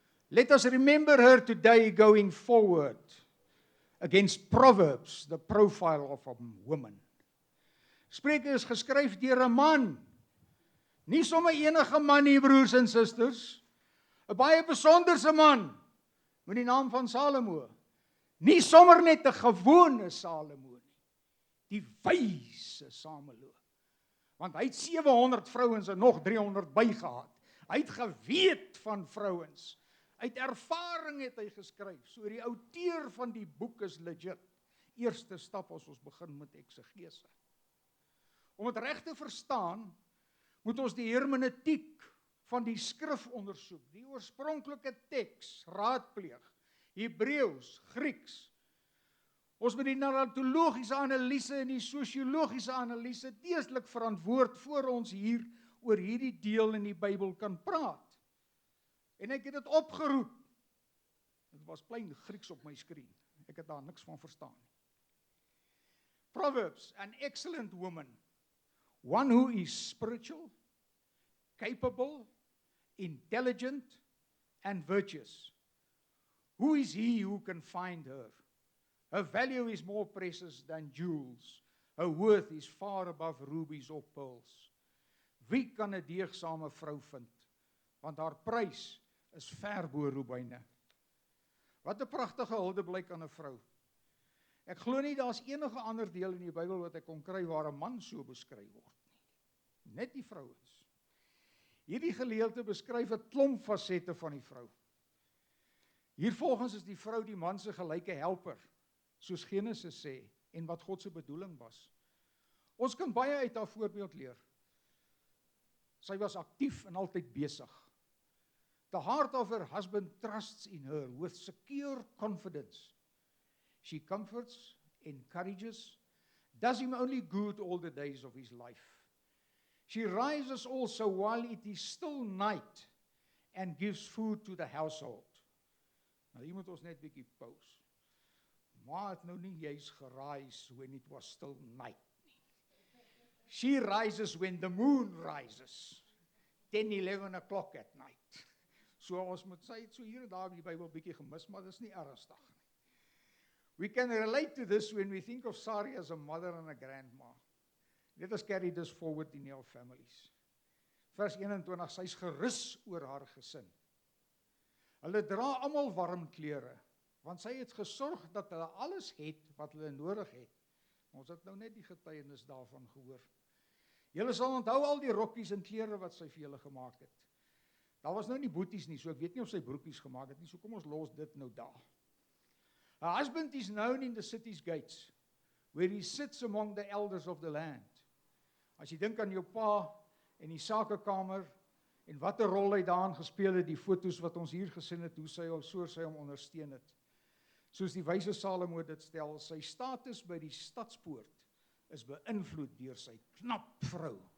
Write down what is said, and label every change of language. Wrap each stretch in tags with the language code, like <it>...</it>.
<en>Let us remember her today going forward against Proverbs, the profile of a woman.</en> <af>Spreuke is geskryf deur 'n man. Nie sommer enige man nie, broers en susters. 'n Baie besonderse man met die naam van Salomo. Nie sommer net 'n gewone Salomo nie. Die wyse Salomo. Want hy het 700 vrouens en nog 300 bygehad. Hy het geweet van vrouens. Uit ervaring het hy geskryf. So die outeur van die boek is legit. Eerste stap as ons begin met eksegese. Om dit reg te verstaan, moet ons die hermeneutiek van die skrif ondersoek, die oorspronklike teks raadpleeg, Hebreëus, Grieks. Ons moet die narratologiese analise en die sosiologiese analise deeslik verantwoord voor ons hier oor hierdie deel in die Bybel kan praat. En ek het dit opgeroep. Dit was plain Grieks op my skerm. Ek het daar niks van verstaan nie.</af> <en>Proverbs, an excellent woman, one who is spiritual, capable, intelligent, and virtuous. Who is he who can find her? Her value is more precious than jewels. Her worth is far above rubies or pearls.</en> <af>Wie kan 'n deegsame vrou vind? Want haar prys is ver bo robyne. Wat 'n pragtige huldeblyk aan 'n vrou. Ek glo nie daar's enige ander deel in die Bybel wat ek kon kry waar 'n man so beskryf word nie. Net die vrouens. Hierdie gedeelte beskryf 'n klomp fasette van die vrou. Hier volgens is die vrou die man se gelyke helper, soos Genesis sê, en wat God se bedoeling was. Ons kan baie uit haar voorbeeld leer. Sy was aktief en altyd besig.</af> <en>The heart of her husband trusts in her with secure confidence. She comforts, encourages, does him only good all the days of his life. She rises also while it is still night and gives food to the household.</en> <af>Nou hier moet ons net bietjie pause. Maar het nou nie juist gerise</af> <en>when it was still night</en> <af>nie.</af> <en>She rises when the moon rises. 10, 11 o'clock at night.</en> <af>So ons moet sy het so hier en daar in die Bybel bietjie gemis, maar dit is nie ernstig nie.</af> <en>We can relate to this when we think of Sari as a mother and a grandma. Let us carry this forward in our families.</en> <af>Vers 21, sy is gerus oor haar gesin. Hulle dra almal warm klere, want sy het gesorg dat hulle alles het wat hulle nodig het. Ons het nou net die getuienis daarvan gehoor. Julle sal onthou al die rokkies en klere wat sy vir julle gemaak het. Daar was nou nie boeties nie, so ek weet nie of sy broekies gemaak het nie, so kom ons los dit nou daar.</af> <en>Her husband is known in the city's gates, where he sits among the elders of the land.</en> <af>As jy dink aan jou pa en die sakekamer, en wat 'n rol hy daarin gespeel het, die foto's wat ons hier gesien het, hoe sy hom ondersteun het. Soos die wyse Salomo dit stel, sy status by die stadspoort is beïnvloed deur sy knap vrou.</af>